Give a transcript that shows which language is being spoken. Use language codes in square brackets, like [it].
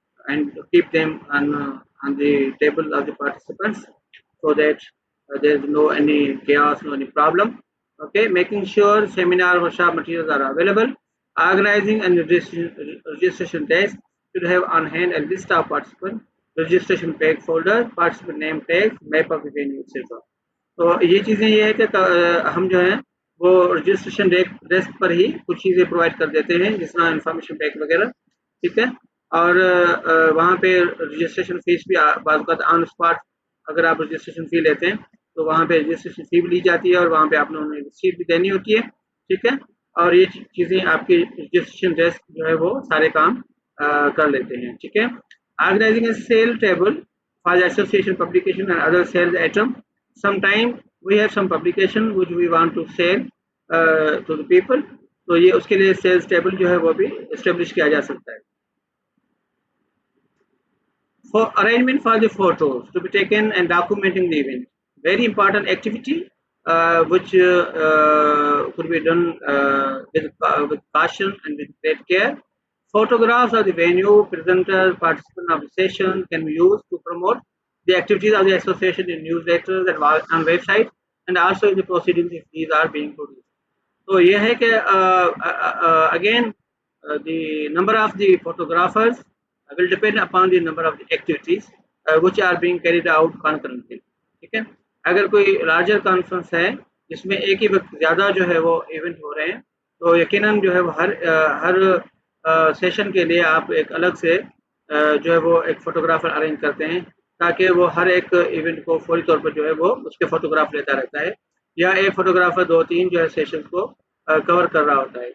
[en] And keep them on the table of the participants, so that there is no any chaos, no any problem. Okay, making sure seminar workshop materials are available. Organizing and registration desk should have on hand a list of participants, registration page folder, participant name tags, map of the venue, etc. [ur] تو یہ چیزیں یہ ہے کہ ہم جو ہیں وہ رجسٹریشن ڈیسک پر ہی کچھ چیزیں پرووائڈ کر دیتے ہیں، جس طرح انفارمیشن پیک وغیرہ. ٹھیک ہے، اور وہاں پہ رجسٹریشن فیس بھی بعض اوقات آن اسپاٹ اگر آپ رجسٹریشن فی لیتے ہیں تو وہاں پہ رجسٹریشن فی بھی لی جاتی ہے، اور وہاں پہ آپ نے انہیں رسیٹ بھی دینی ہوتی ہے. ٹھیک ہے، اور یہ چیزیں آپ کی رجسٹریشن ڈیسک جو ہے وہ سارے کام کر لیتے ہیں. ٹھیک ہے، [en] Organising a sale table for association publication and other sales item. Sometime we have some publication which we want to sell to the people, [ur] تو یہ اس کے لیے سیلز ٹیبل جو ہے وہ بھی اسٹیبلش کیا جا سکتا ہے. [en] For arrangement for the photos to be taken and documenting the event, very important activity which could be done with caution and with great care. Photographs of the venue, presenter, participant of the session can be used to promote the activities of the association in newsletters and on website, and also in the proceedings if these are being produced. [ur] تو یہ ہے کہ again [en] the number of the photographers will depend upon the number of the activities which are being carried out concurrently. [ur] ٹھیک ہے. اگر کوئی larger conference ہے جس میں ایک ہی وقت زیادہ جو ہے وہ ایونٹ ہو رہے ہیں تو یقیناً جو ہے وہ ہر سیشن کے لیے آپ ایک الگ سے جو ہے وہ ایک فوٹوگرافر ارینج کرتے ہیں تاکہ وہ ہر ایک ایونٹ کو فوری طور پر جو ہے وہ اس کے فوٹوگراف لیتا رہتا ہے, یا ایک فوٹوگرافر 2-3 جو ہے سیشن کو کور کر رہا ہوتا ہے.